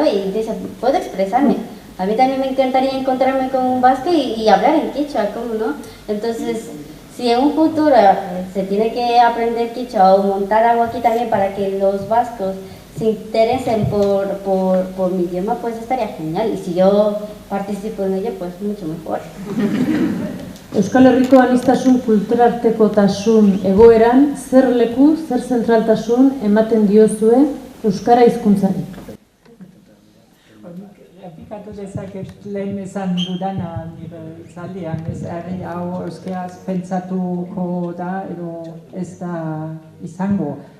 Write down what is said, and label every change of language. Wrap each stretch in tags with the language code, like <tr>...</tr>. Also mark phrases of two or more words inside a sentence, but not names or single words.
<es>Y dice, puedo expresarme. A mí también me encantaría encontrarme con un vasco y hablar en quichua, ¿cómo no? Entonces, si en un futuro se tiene que aprender quichua o montar algo aquí también para que los vascos se interesen por mi idioma, pues estaría genial. Y si yo participo en ello, pues mucho mejor.</es> <eu>Euskal Herriko aniztasun kulturartekotasun egoeran, zer leku, zer zentraltasun ematen diozue euskara hizkuntzari? Errepikatu dezaket lehen esan dudana nire zaldian, ez herri hau euskeraz pentsatuko da edo ez da izango.</eu>